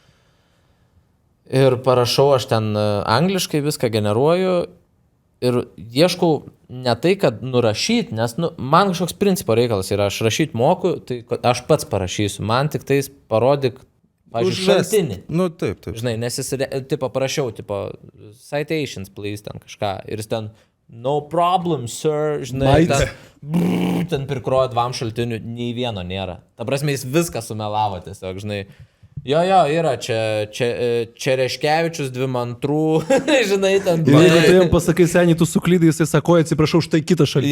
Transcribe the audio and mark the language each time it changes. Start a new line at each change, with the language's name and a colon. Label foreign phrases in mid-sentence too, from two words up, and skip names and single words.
Lithuanian: Ir parašau, aš ten angliškai viską generuoju ir ieškau ne tai, kad nurašyti, nes man kažkoks principo reikalas yra, aš rašyti moku, tai aš pats parašysiu, man tik tais parodyk, pavyzdžiui, šaltinį. Taip. Žinai, nes jis, parašiau,
English: citations, please,
Lithuanian: ten kažką. Ir jis ten,
English: no problem, sir,
Lithuanian: žinai, ten prikrojo 2 šaltinių, nei vieno nėra. Ta prasme, jis viską sumelavo tiesiog, žinai. Jo, yra, čia Reškevičius 2 žinai, ten. Ir jeigu tu jam pasakai, seniai, tu suklydai, jisai sako, atsiprašau, štai kitą šaltinį.